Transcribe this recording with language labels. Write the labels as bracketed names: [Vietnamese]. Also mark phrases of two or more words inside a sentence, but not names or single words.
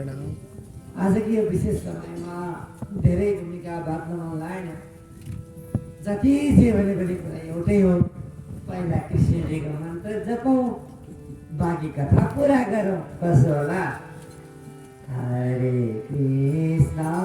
[Hindi] आज की विशेष समय में [Nepali] धेरै भूमिका बाँध्न नलाग्ने जति जे भने पनि कुरा एउटै हो। पहिला कृष्णजीको मन्त्र जपौँ, बाँकी कथा पुरा गरौँ। कसो होला? हरे कृष्ण